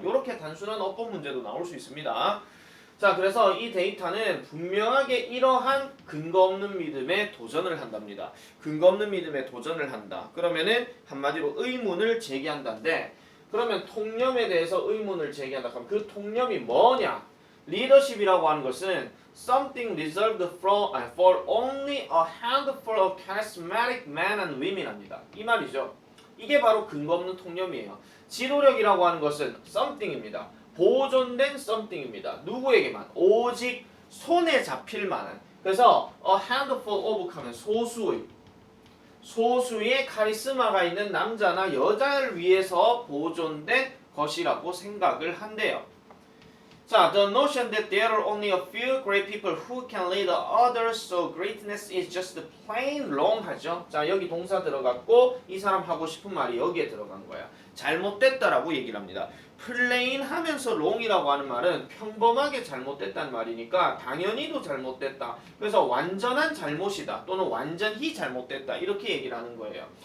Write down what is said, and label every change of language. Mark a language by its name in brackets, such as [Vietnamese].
[Korean] 이렇게 단순한 어법 문제도 나올 수 있습니다. 자, 그래서 이 데이터는 분명하게 이러한 근거 없는 믿음에 도전을 한답니다. 근거 없는 믿음에 도전을 한다. 그러면은 한마디로 의문을 제기한다인데 그러면 통념에 대해서 의문을 제기한다. 그럼 그 통념이 뭐냐? 리더십이라고 하는 것은 [English] something reserved for only a handful of charismatic men and women입니다. [Korean] 이 말이죠. 이게 바로 근거 없는 통념이에요. 지도력이라고 하는 것은 something입니다. 보존된 something입니다. 누구에게만? 오직 손에 잡힐 만한. 그래서 [English] a handful of [Korean] 하면 소수의 카리스마가 있는 남자나 여자를 위해서 보존된 것이라고 생각을 한대요. [English] 자, the notion that there are only a few great people who can lead others so greatness is just plain wrong [Korean] 하죠. 자, 여기 동사 들어갔고 이 사람 하고 싶은 말이 여기에 들어간 거야. 잘못됐다라고 얘기를 합니다. plain 하면서 wrong이라고 하는 말은 평범하게 잘못됐다는 말이니까 당연히도 잘못됐다. 그래서 완전한 잘못이다 또는 완전히 잘못됐다 이렇게 얘기를 하는 거예요.